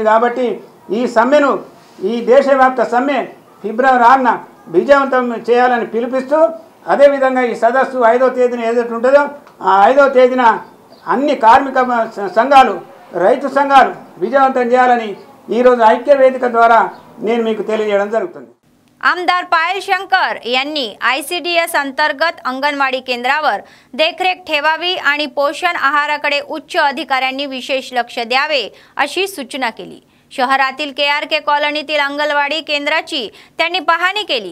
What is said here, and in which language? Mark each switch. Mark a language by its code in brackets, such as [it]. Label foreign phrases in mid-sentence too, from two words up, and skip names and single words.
[te] కాబట్టి ఈ సమ్మెను, ఈ దేశవ్యాప్త సమ్మె ఫిబ్రవరి 6న విజయవంతం చేయాలని పిలుపుస్తూ, అదేవిధంగా ఈ సదస్సు 5వ తేదీన ఏదైతే ఉంటుందో ఆ 5వ తేదీన అన్ని కార్మిక సంఘాలు, రైతు సంఘాలు విజయవంతం చేయాలని ఈరోజు ఐక్య వేదిక ద్వారా నేను మీకు తెలియజేయడం జరుగుతుంది। [mr] आमदार पायल शंकर यांनी ICDS अंतर्गत अंगणवाडी केंद्रावर देखरेख ठेवावी आणि पोषण आहाराकडे उच्च अधिकाऱ्यांनी विशेष लक्ष द्यावे अशी सूचना केली। शहरातील KRK कॉलनीतील अंगणवाडी केंद्राची त्यांनी पाहणी केली।